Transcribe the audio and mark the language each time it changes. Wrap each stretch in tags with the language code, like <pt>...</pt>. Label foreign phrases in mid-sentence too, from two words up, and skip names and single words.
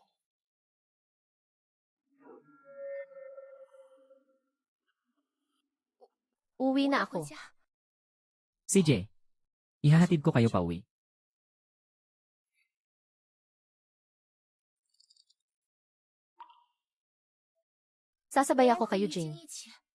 <tl>Uwi</tl> <zh>我</zh> <tl>na</tl> <zh>也回</zh> <tl>ako. 家。 CJ. Ihahatid ko kayo pa uwi. Sasabay</tl> <zh>我</zh> <tl>ako</tl> <zh>和</zh> <tl>kay</tl> <zh>于晶</zh> <tl>Eugene.</tl> <zh>一起。</zh>